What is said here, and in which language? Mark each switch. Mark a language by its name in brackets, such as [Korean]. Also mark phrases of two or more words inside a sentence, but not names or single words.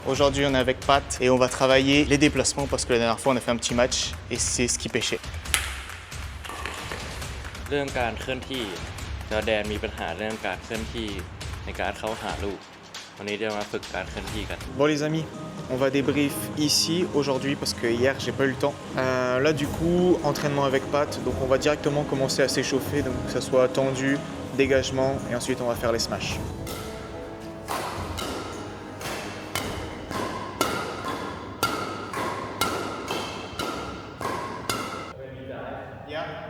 [French] Aujourd'hui, on est avec Pat et on va travailler les déplacements parce que la dernière fois, on a fait un petit match et c'est ce qui pêchait. [Thai] เรื่องการเคลื่อนที่จอร์แดนมีปัญหาเรื่องการเคลื่อนที่ในการเข้าหาลูกวันนี้จะมาฝึกการเคลื่อนที่กัน [French] Bon les amis, on va débrief ici aujourd'hui parce que hier j'ai pas eu le temps. Là du coup, entraînement avec Pat, donc on va directement commencer à s'échauffer, donc que ça soit tendu, dégagement et ensuite on va faire les smash. Yeah.